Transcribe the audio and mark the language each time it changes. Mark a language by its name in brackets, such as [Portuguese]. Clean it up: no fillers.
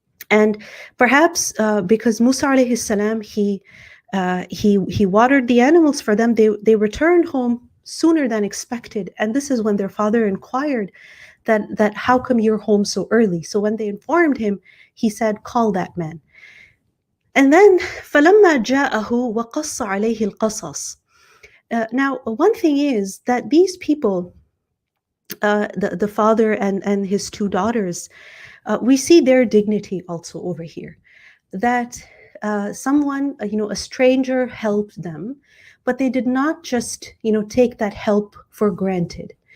[English] And perhaps because Musa alayhi salam, he watered the animals for them, they returned home sooner than expected. And this is when their father inquired that how come you're home so early? So when they informed him, he said, call that man. And then [Arabic] فَلَمَّا جَاءَهُ وَقَصَّ عَلَيْهِ الْقَصَص. [English] Now, one thing is that these people, the father and his two daughters, we see their dignity also over here. That someone, a stranger helped them, but they did not just, take that help for granted.